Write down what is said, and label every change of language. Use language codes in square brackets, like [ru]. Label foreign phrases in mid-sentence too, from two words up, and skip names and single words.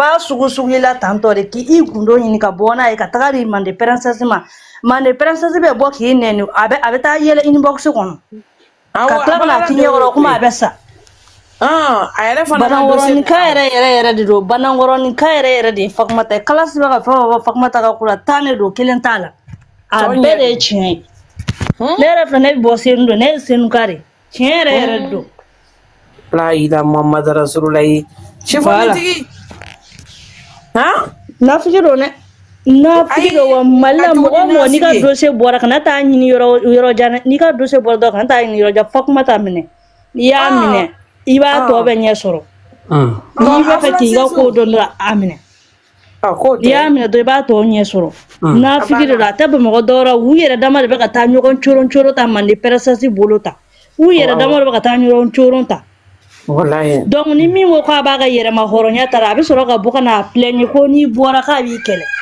[bm] b'a sugu la tantɔ de k'i gundo ɲini ka bɔ n'a ye ka taga di Mande princesse ma Mande princesse bɛ bɔ k'i nɛni a bɛ taa yɛlɛ inbox kɔnɔ ka tila ka na t'i ɲɛkɔrɔ kuma a bɛ sa banangɔrɔninka yɛrɛ de don banangɔrɔninka yɛrɛ de ye Fatumata ye kalasi bɛ ka fɛn o fɛn Fatumata ka ko la tan de don kelen t'a la a bɛɛ de ye tiɲɛ ye ne yɛrɛ filɛ ne bɛ bɔ senu don ne ye senuka de tiɲɛ yɛrɛ de don [ar] لا إله محمد رسول الله chifonitigi [bm] nafiki don dɛ nafiki don wa Mali la mɔgɔ n'i ka dossier bɔra kana taa ɲini yɔrɔ jan n'i ka dossier bɔra dɔrɔn kana taa ɲini yɔrɔ jan Fatumata minɛ n'i y'a minɛ i b'a tɔ bɛ ɲɛ sɔrɔ n'i bɛ fɛ k'i ka ko dɔn dɔrɔn a minɛ n'i y'a minɛ dɔrɔn i b'a tɔ ɲɛ sɔrɔ nafiki de don a tɛ Bamakɔ dɔwɛrɛ u yɛrɛ dama de bɛ ka taa ɲɔgɔn coron ta Mande princesse bolo ta u yɛrɛ dama de bɛ ka taa ɲɔgɔn coron ta donc ni min ko k'a b'a ka yɛrɛma hɔrɔnya ta a bɛ sɔrɔ ka bɔ ka n'a plaigne ko n'i bɔra k'a b'i kɛlɛ